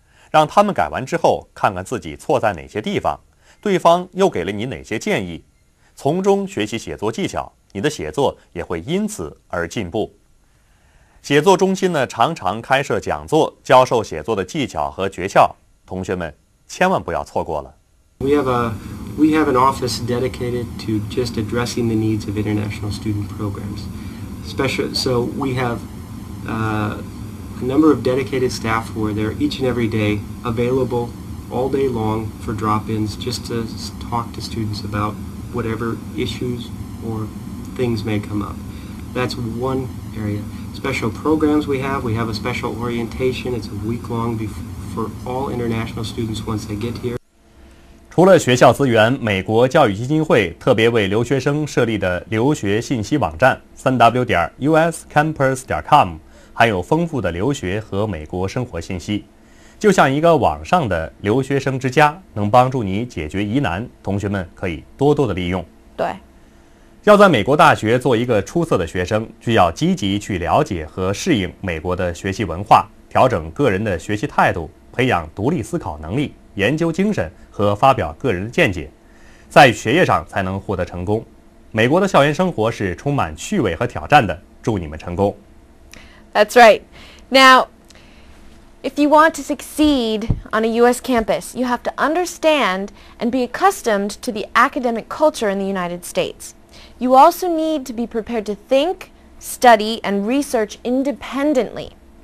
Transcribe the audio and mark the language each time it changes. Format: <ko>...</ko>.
<zh>让他们改完之后，看看自己错在哪些地方，对方又给了你哪些建议，从中学习写作技巧，你的写作也会因此而进步。写作中心呢，常常开设讲座，教授写作的技巧和诀窍，同学们千万不要错过了。</zh> <en>We have an office dedicated to just addressing the needs of international student programs. So we have a number of dedicated staff who are there each and every day, available all day long for drop-ins, just to talk to students about whatever issues or things may come up. That's one area. Special programs we have a special orientation. It's a week-long for all international students once they get here.</en> <zh>除了学校资源，美国教育基金会特别为留学生设立的留学信息网站 3w.uscampus.com 含有丰富的留学和美国生活信息，就像一个网上的留学生之家，能帮助你解决疑难，同学们可以多多的利用。对，要在美国大学做一个出色的学生，需要积极去了解和适应美国的学习文化，调整个人的学习态度，培养独立思考能力、研究精神和发表个人的见解，在学业上才能获得成功。美国的校园生活是充满趣味和挑战的，祝你们成功。</zh> <en>That's right. Now, if you want to succeed on a U.S. campus, you have to understand and be accustomed to the academic culture in the United States. You also need to be prepared to think, study, and research independently.</en>